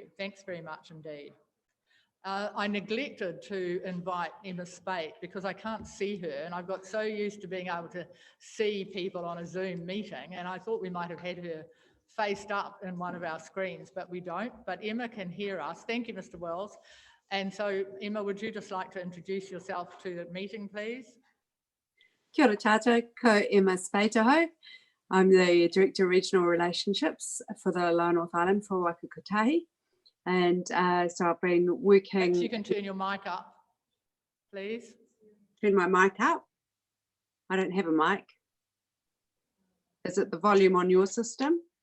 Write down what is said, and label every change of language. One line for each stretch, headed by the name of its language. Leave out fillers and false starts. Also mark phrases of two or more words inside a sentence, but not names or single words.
English: Thanks very much indeed. I neglected to invite Emma Spate because I can't see her, and I've got so used to being able to see people on a Zoom meeting, and I thought we might have had her faced up in one of our screens, but we don't. But Emma can hear us. Thank you, Mr. Wells. And so, Emma, would you just like to introduce yourself to the meeting, please?
Māori: Kia ora tātou, ko Emma Spaitaho.
English: I'm the Director of Regional Relationships for the Lower North Island for Waka Kotahi. And so I've been working... Perhaps you can turn your mic up, please. Turn my mic up. I don't have a mic. Is it the volume on your system?